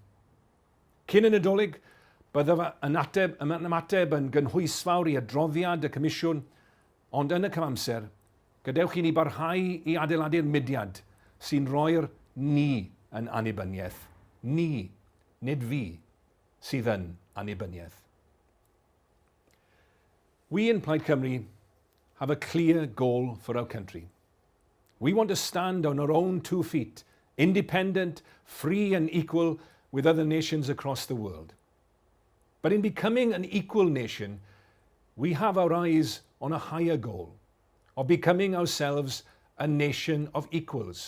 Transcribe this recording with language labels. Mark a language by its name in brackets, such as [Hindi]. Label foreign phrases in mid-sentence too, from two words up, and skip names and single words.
[Welsh] Cyn y Nadolig, byddaf yn ymateb yn gynhwysfawr i adroddiad y Comisiwn, ond yn y cyfamser, gadewch i ni barhau i adeiladu'r mudiad sy'n rhoi'r ni yn annibyniaeth. Ni, nid fi, sydd yn annibyniaeth. [English] We in Plaid Cymru have a clear goal for our country. We want to stand on our own 2 feet, independent, free and equal with other nations across the world. But in becoming an equal nation, we have our eyes on a higher goal of becoming ourselves a nation of equals.